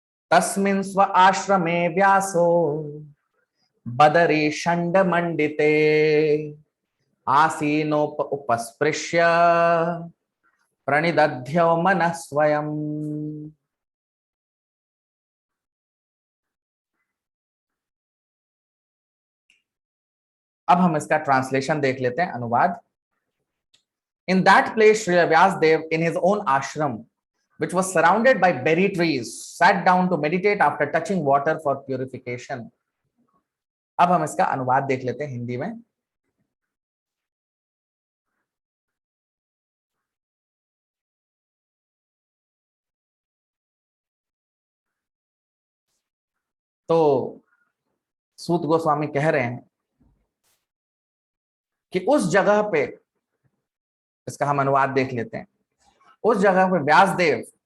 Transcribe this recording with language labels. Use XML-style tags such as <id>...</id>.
<sa>तस्मिन् स्व आश्रमे व्यासो बदरी षण्ड मंडिते आसीनोप उपस्पृश्य प्रणिदध्यो मनः स्वयं।</sa> <hi>अब हम इसका ट्रांसलेशन देख लेते हैं, अनुवाद।</hi> <en>In that place, Sri Vyasdev, in his own ashram, which was surrounded by berry trees, sat down to meditate after touching water for purification.</en> <hi>अब हम इसका अनुवाद देख लेते हैं हिंदी में। तो सूत गोस्वामी कह रहे हैं कि उस जगह पे, इसका हम अनुवाद देख लेते हैं, उस जगह पे व्यासदेव</hi>